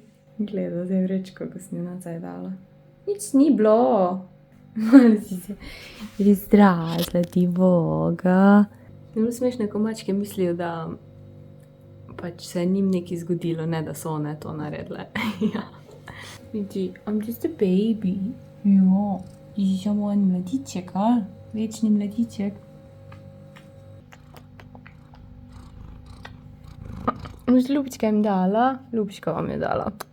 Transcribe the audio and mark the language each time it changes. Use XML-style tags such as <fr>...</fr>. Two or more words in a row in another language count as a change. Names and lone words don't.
<sl>Gleda, zdaj vrečko, ko sem jo nazaj dala. Nič ni bilo. Malo si se izrazila ti Boga. Zelo smešne, ko mačke mislijo, da pač se je njim nekaj zgodilo, ne da so one to naredile. Ja. Vidi,</sl> <en>I'm just a baby.</en> <sl>Jo, ti si samo en mladiček, ali? Večni mladiček. Ljubčka jim dala, Ljubčka vam je dala.</sl>